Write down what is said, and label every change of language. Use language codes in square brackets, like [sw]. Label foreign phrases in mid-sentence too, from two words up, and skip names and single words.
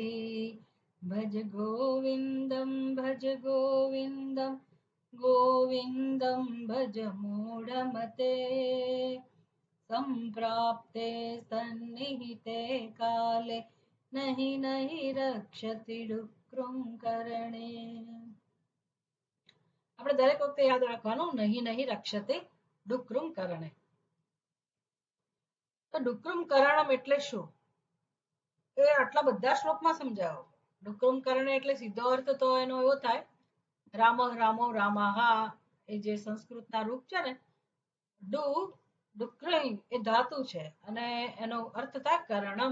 [sa] भज गोविन्दं गोविन्दं भज मूढमते संप्राप्ते सन्निहिते काले नहीं नहीं रक्षति डुक्रुम करणे। [gu] આપણે દરેક વખતે યાદ રાખવાનું [sa] नहीं नहीं रक्षते डुक्रुम करणे. [gu] તો [sa] डुक्रुम करणम [gu] એટલે શું એ આટલા બધા શ્લોકમાં સમજાવો. [sa] डुक्रुम करणे [gu] એટલે સીધો અર્થ તો એનો એવો થાય [sa] राम रामो रामाहा, [gu] એ જે સંસ્કૃતના રૂપ છે ને ડુ ડુક્રઈ એ ધાતુ છે અને એનો અર્થ થાય કરણમ.